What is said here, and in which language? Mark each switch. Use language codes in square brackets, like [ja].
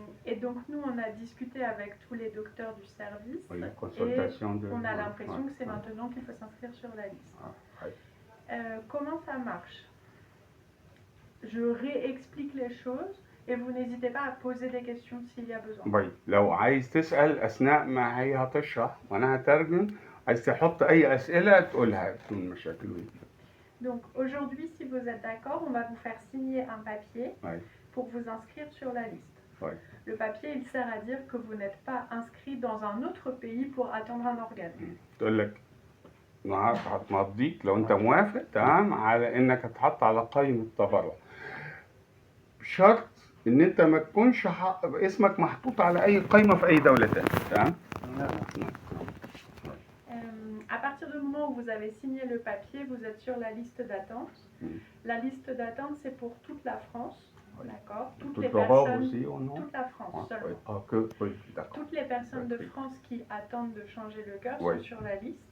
[fr] Et donc nous, on a discuté avec tous les docteurs du service et on a l'impression que c'est maintenant qu'il faut s'inscrire sur la liste. Comment ça marche? Je réexplique les choses et vous n'hésitez pas à poser des questions s'il y a besoin. [ar] Oui, لو عايز تسأل أثناء ما هي هتشرح وأنا هترجم، عايز تحط أي أسئلة تقولها بدون مشاكل. [fr] Donc aujourd'hui, si vous êtes d'accord, on va vous faire signer un papier pour vous inscrire sur la liste. Le papier, il sert à dire que vous n'êtes pas inscrit dans un autre pays pour attendre un organe. [ar] تقول لك هتمضيك لو أنت موافق تمام على إنك هتحط على قائمة التبرع. بشرط إن أنت ما تكونش اسمك محطوط على أي قائمة في أي دولة تانية، تمام؟ [fr] À partir du moment où vous avez signé le papier, vous êtes sur la liste d'attente. La liste d'attente, c'est pour toute la France. D'accord. Toutes les personnes, aussi, toute la France seulement. Toutes les personnes de France qui attendent de changer le cœur sont sur la liste.